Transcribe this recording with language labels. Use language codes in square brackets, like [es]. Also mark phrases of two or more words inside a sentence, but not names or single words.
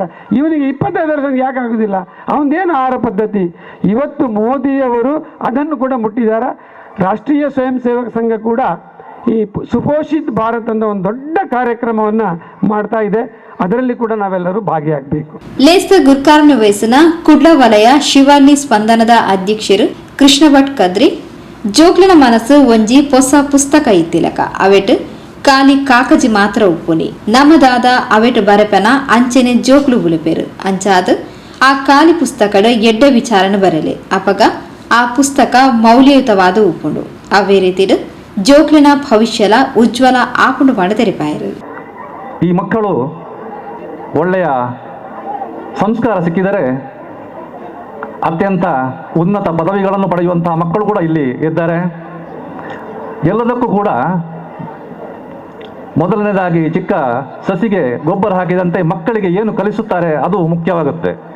[kn] ಇವನಿಗೆ 25 ವರ್ಷ ಯಾಕೆ ಆಗೋದಿಲ್ಲ? ಅವನದೇನು ಆಹಾರ ಪದ್ಧತಿ? ಇವತ್ತು ಮೋದಿಯವರು ಅದನ್ನು ಕೂಡ ಮುಟ್ಟಿದ್ದಾರೆ. ರಾಷ್ಟ್ರೀಯ ಸ್ವಯಂ ಸೇವಕ ಸಂಘ ಕೂಡ ಈ ಸುಪೋಷಿತ್ ಭಾರತ್ ಅಂತ ಒಂದು ದೊಡ್ಡ ಕಾರ್ಯಕ್ರಮವನ್ನು ಮಾಡ್ತಾ ಇದೆ. ಅದರಲ್ಲಿ ಕೂಡ ನಾವೆಲ್ಲರೂ ಭಾಗಿಯಾಗಬೇಕು. [tcy] ಲೇಸ್ತ ಗುರ್ಕಾರ್ನ ವಯಸ್ಸಿನ ಕುಡ್ಲ ವಲಯ ಶಿವಾಲಿ ಸ್ಪಂದನದ ಅಧ್ಯಕ್ಷರು ಕೃಷ್ಣ ಭಟ್ ಕದ್ರಿ ಜೋಕ್ಲನ ಮನಸ್ಸು ಒಂಜಿ ಹೊಸ ಪುಸ್ತಕ ಇತ್ತಿಲಕ ಅವೆಟ್ ಕಾಲಿ ಕಾಕಜಿ ಮಾತ್ರ ಉಪ್ಪುನಿ ನಮ್ಮದಾದ ಅವೆಟ್ ಬರೆಪನ ಅಂಚೆನೆ ಜೋಕ್ಲು ಬುಲಿಪೇರು ಅಂಚಾದ ಆ ಖಾಲಿ ಪುಸ್ತಕದ ಎಡ್ಡ ವಿಚಾರನ ಬರಲಿ ಅಪಗ ಆ ಪುಸ್ತಕ ಮೌಲ್ಯಯುತವಾದ ಉಪ್ಪುಂಡು ಅವೇ ರೀತಿಡ್ ಜೋಕ್ಲಿನ ಭವಿಷ್ಯಲ ಉಜ್ವಲ ಆಪುಂಡು ಮಾಡಿ ತೆರೆಪಾಯರು. [kn] ಈ ಮಕ್ಕಳು ಒಳ್ಳೆಯ ಸಂಸ್ಕಾರ ಸಿಕ್ಕಿದರೆ ಅತ್ಯಂತ ಉನ್ನತ ಪದವಿಗಳನ್ನು ಪಡೆಯುವಂತಹ ಮಕ್ಕಳು ಕೂಡ ಇಲ್ಲಿ ಇದ್ದಾರೆ. ಎಲ್ಲದಕ್ಕೂ ಕೂಡ ಮೊದಲನೇದಾಗಿ ಚಿಕ್ಕ ಸಸಿಗೆ ಗೊಬ್ಬರ ಹಾಕಿದಂತೆ ಮಕ್ಕಳಿಗೆ ಏನು ಕಲಿಸುತ್ತಾರೆ ಅದು ಮುಖ್ಯವಾಗುತ್ತೆ.